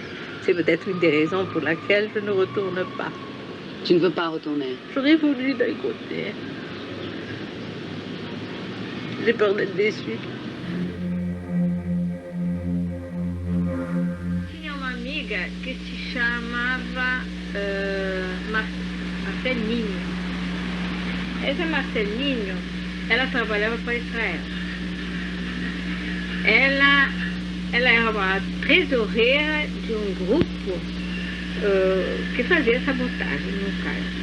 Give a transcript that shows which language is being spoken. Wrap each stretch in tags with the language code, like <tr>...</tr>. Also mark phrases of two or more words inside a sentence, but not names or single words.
<fr>C'est peut-être une des raisons pour laquelle je ne retourne pas. Tu ne veux pas retourner? J'aurais voulu d'un côté. J'ai peur d'être déçue.</fr> <pt>Tinha uma amiga que se chamava Marcelinho. Essa Marcelinho, ela trabalhava para Israel. Ela era uma tesoureira de um grupo que fazia sabotagem no caso.</pt>